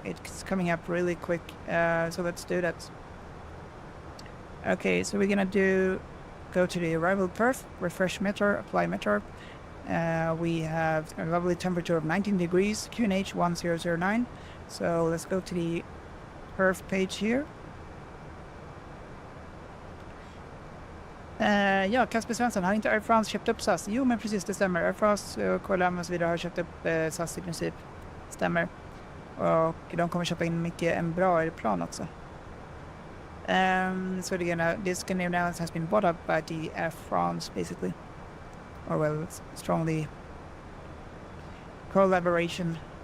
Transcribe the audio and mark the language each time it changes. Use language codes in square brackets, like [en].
[en] It's coming up really quick, so let's do that. Okay, so we're gonna go to the arrival perf, refresh meter, apply meter. We have a lovely temperature of 19 degrees, QNH 1009. So let's go to the perf page here. [sv] Ja, Kasper Svensson, har inte Air France köpt upp SAS? Jo, men precis, det stämmer. Air France och KLM och så vidare har köpt upp SAS i princip. Stämmer. Och de kommer köpa in mycket en bra plan också. [en] So again, this Scandinavian Airlines has been bought up by the Air France, basically. Or well, it's strongly collaboration.